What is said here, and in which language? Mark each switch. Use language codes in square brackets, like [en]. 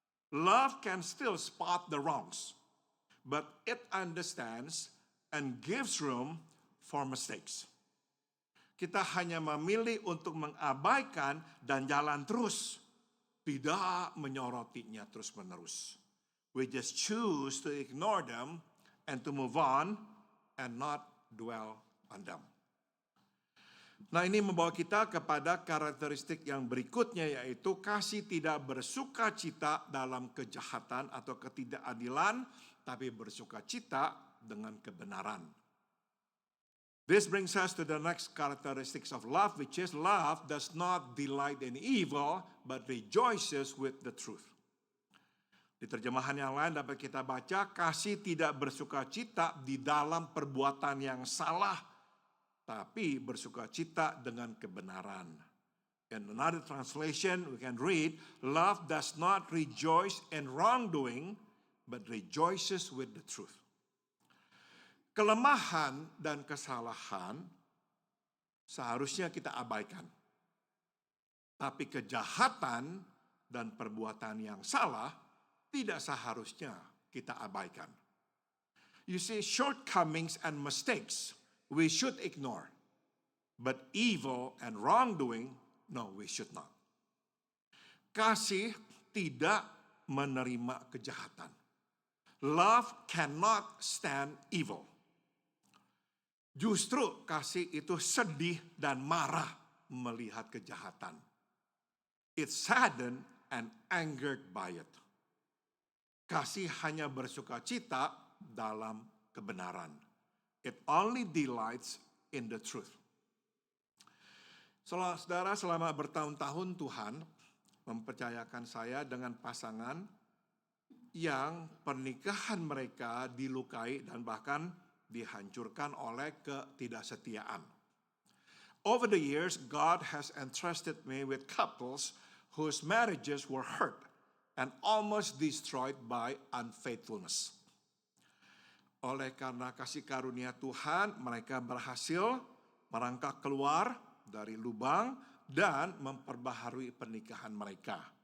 [en] Love can still spot the wrongs, but it understands and gives room for mistakes. [id] Kita hanya memilih untuk mengabaikan dan jalan terus, tidak menyorotinya terus-menerus. [en] We just choose to ignore them and to move on and not dwell on them. [id] Nah, ini membawa kita kepada karakteristik yang berikutnya, yaitu kasih tidak bersuka cita dalam kejahatan atau ketidakadilan, tapi bersuka cita dengan kebenaran. [en] This brings us to the next characteristics of love, which is love does not delight in evil, but rejoices with the truth. [id] Di terjemahan yang lain dapat kita baca, kasih tidak bersuka cita di dalam perbuatan yang salah, tapi bersuka cita dengan kebenaran. [en] In another translation, we can read, love does not rejoice in wrongdoing, but rejoices with the truth. [id] Kelemahan dan kesalahan seharusnya kita abaikan. Tapi kejahatan dan perbuatan yang salah tidak seharusnya kita abaikan. [en] You see, shortcomings and mistakes we should ignore. But evil and wrongdoing, no, we should not. [id] Kasih tidak menerima kejahatan. [en] Love cannot stand evil. [id] Justru kasih itu sedih dan marah melihat kejahatan. [en] It's saddened and angered by it. [id] Kasih hanya bersuka cita dalam kebenaran. [en] It only delights in the truth. [id] Saudara, selama bertahun-tahun Tuhan mempercayakan saya dengan pasangan yang pernikahan mereka dilukai dan bahkan dihancurkan oleh ketidaksetiaan. [en] Over the years, God has entrusted me with couples whose marriages were hurt and almost destroyed by unfaithfulness. [id] Oleh karena kasih karunia Tuhan, mereka berhasil merangkak keluar dari lubang dan memperbaharui pernikahan mereka.